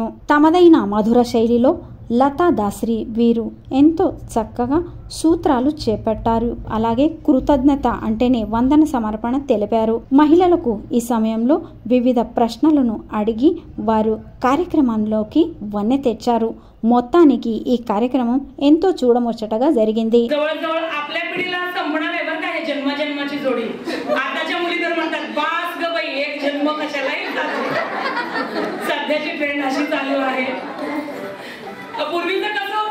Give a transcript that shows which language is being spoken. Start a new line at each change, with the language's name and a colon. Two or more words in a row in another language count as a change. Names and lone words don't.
Telugu: తమదైన మధుర శైలిలో లతా దాస్రి వీరు ఎంతో చక్కగా సూత్రాలు చేపట్టారు. అలాగే కృతజ్ఞత అంటేనే వందన సమర్పణ తెలిపారు. మహిళలకు ఈ సమయంలో వివిధ ప్రశ్నలను అడిగి వారు కార్యక్రమంలోకి వన్నె తెచ్చారు. మొత్తానికి ఈ కార్యక్రమం ఎంతో చూడముచ్చటగా జరిగింది.
Marathi: जवळजवळ आपल्या पिढीला संपणार आहे बरं का हे जन्माजन्माची जोडी. आताच्या मुली तर म्हणतात बास ग बाई, एक जन्म कशालाही जातो. सध्याची ट्रेंड अशी चालू आहे. पूर्वीचं